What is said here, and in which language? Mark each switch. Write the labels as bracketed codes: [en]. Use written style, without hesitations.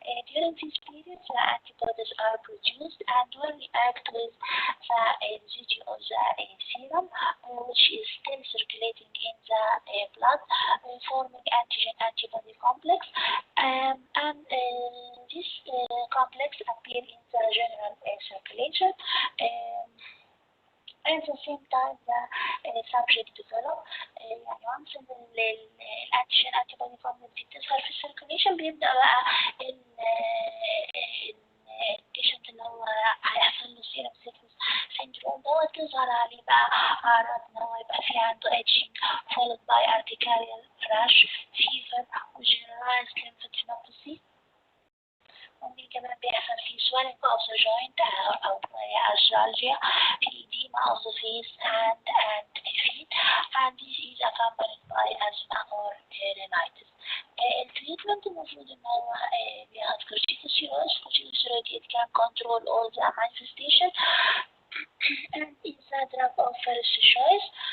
[en] During this period, the antibodies are produced and will react with the residue of the serum, which is still circulating in the blood, forming antigen-antibody complex. And this complex appear in the general circulation. At the same time the subject develop [ar] يعني once الانتيجين antibody complex بتظهر في السيركوليشن بيبدأ بقى البيشنت اللي هو هيحصل له سيرم سيكنس سيندروم دوت تظهر عليه بقى أعراض إن هو يبقى في عنده [en] itching followed by urticarial rash, fever [ar] وgeneralized lymphadenopathy. ممكن كمان بيحصل في [en] swelling of the joint أو Allergy, edema of the face, hand and feet, and this is accompanied by asthma or rhinitis. [ar] التريتمنت المفروض إن هو بياخد corticosteroids. [en] Corticosteroids it can control all the manifestation and is a drug of first choice.